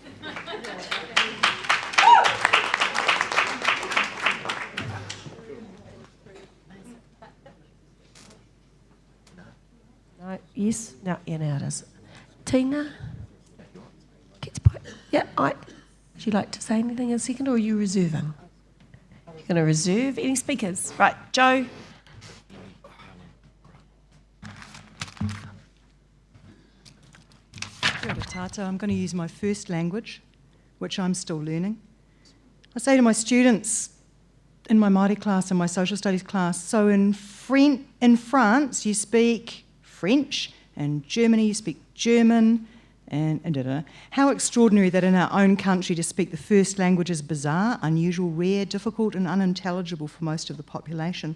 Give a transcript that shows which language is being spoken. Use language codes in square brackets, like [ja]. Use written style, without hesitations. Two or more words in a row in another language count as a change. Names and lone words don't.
[en] No, yes? No, yeah, now it is. Tina? Yeah, would you like to say anything in a second, or are you reserving? You're going to reserve? Any speakers? Right, Joe? [mi] Kia ora tātou. [en] I'm going to use my first language, which I'm still learning. I say to my students in my Māori class and my social studies class, so in France you speak French, and Germany you speak German, and how extraordinary that in our own country to speak the first language is bizarre, unusual, rare, difficult and unintelligible for most of the population.